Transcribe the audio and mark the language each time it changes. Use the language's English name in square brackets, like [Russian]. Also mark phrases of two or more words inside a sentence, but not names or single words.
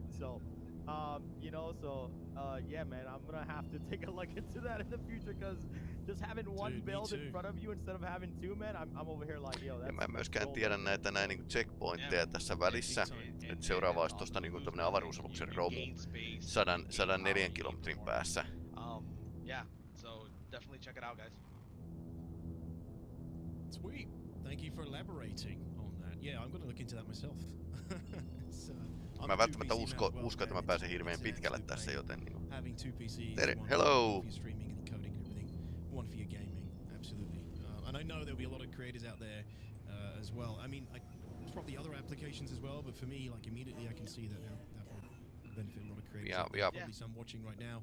[English] So, yeah, man, I'm gonna have to take a look into that in the future because just having one build in front of you instead of having 2, man, I'm over here like, yo, that's... [Finnish] Ja mä en myöskään tiedä näitä näin niinku checkpointteja tässä välissä. Nyt seuraava olisi tosta niinku tämmönen avaruusaluksen romu 104 kilometrin päässä. [English] Yeah, so definitely check it out, guys. Sweet. Thank you for elaborating on that. Yeah, I'm gonna look into that myself. [Finnish] Mä välttämättä usko, että mä pääsen hirveän pitkälle tässä, joten niinku... [English] Tere, hello! One for your gaming, absolutely. And I know there'll be a lot of creators out there as well. I mean, probably other applications as well, but for me, like immediately I can see that would benefit a lot of creators. Yeah, out there. yeah. Probably some watching right now.